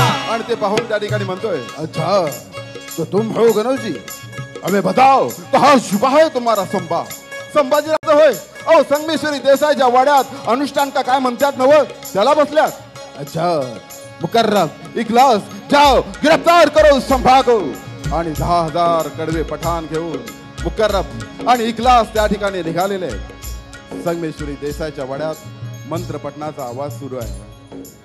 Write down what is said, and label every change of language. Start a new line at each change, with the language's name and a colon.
Marathi: आणि ते पाहून त्या ठिकाणी म्हणतोय,
Hindi: अच्छा तो तुम हो गणोज जी, हमें बताओ कहाँ छुपा है तुम्हारा संभा.
Marathi: संभाजीराजे होय, अहो संगमेश्वरी देसाईच्या वाड्यात अनुष्ठान का काय म्हणतात नव, त्याला बसल्यात.
Hindi: अच्छा मुकर्रम इखलास, जाओ गिरफ्तार करो संभा को.
Marathi: आणि 10,000 कडवे पठाण घेऊन मुकर्रम आणि इखलास त्या ठिकाणी निघालेले. संगमेश्वरी देसाईच्या वाड्यात मंत्र पठणाचा आवाज सुरू आहे.